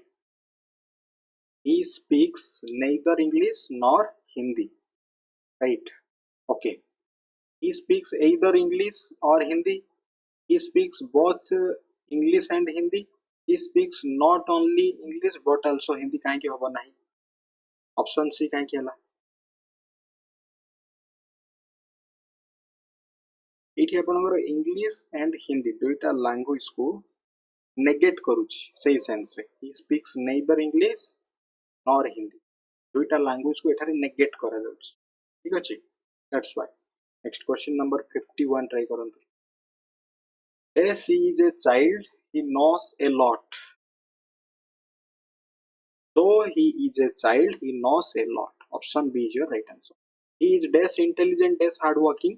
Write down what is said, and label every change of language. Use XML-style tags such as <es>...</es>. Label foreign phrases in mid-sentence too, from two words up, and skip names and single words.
<en>He speaks neither English nor Hindi. Right. Okay. He speaks either English or Hindi. He speaks both English and Hindi. He speaks not only English but also Hindi.</en> <or>କାହିଁକି ହବ ନାହିଁ?</or> <en>Option C</en> <or>କାହିଁକି ହେଲା? ଏଇଠି ଆପଣଙ୍କର</or> <en>English and Hindi</en> <or>ଦୁଇଟା language କୁ negate କରୁଛି ସେଇ sense ରେ.</or> <en>He speaks neither English nor Hindi.</en> <or>ଦୁଇଟା language କୁ ଏଠାରେ negate କରାଯାଉଛି. ଠିକ ଅଛି?</or> <en>That's why. Next question number 51 try କରନ୍ତୁ. As he is a child, he knows a lot. Though he is a child, he knows a lot. Option B is your right answer. He is dash intelligent dash hardworking.</en>